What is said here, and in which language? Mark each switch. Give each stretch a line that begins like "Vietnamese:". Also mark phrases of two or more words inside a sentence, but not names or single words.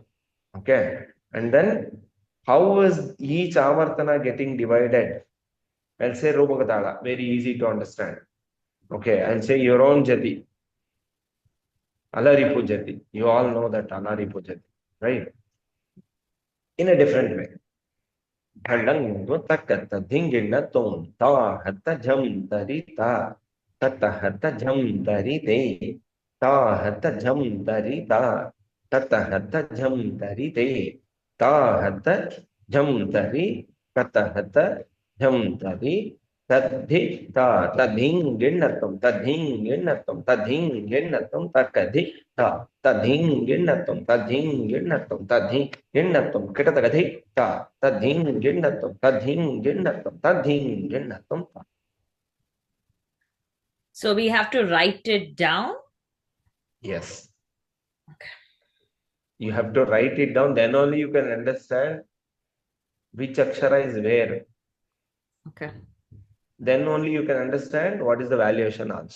English: Okay, and then how is each avartana getting divided? I'll say Rupagatala, very easy to understand. Okay, I'll say your own jati, Alaripu jati. You all know that Alaripu jati, right? In a different way. Halang takata dingina tom ta hatta jam tarita tata hatta jam tarite ta hatta jam tarita tata hatta jam tarite ta hatta jam tari kata hatta jam tari tadhi ta tadhing ginnatum tadhing ginnatum tadhing ginnatum takadhi ta tadhing ginnatum tadhing ginnatum tadhing ginnatum kitatagadi ta tadhing ginnatum tadhing ginnatum tadhing ginnatum. So we have to write it down. Yes. You have to write it down, then only you can understand which akshara is where. Okay. Then only you can understand what is the valuation also.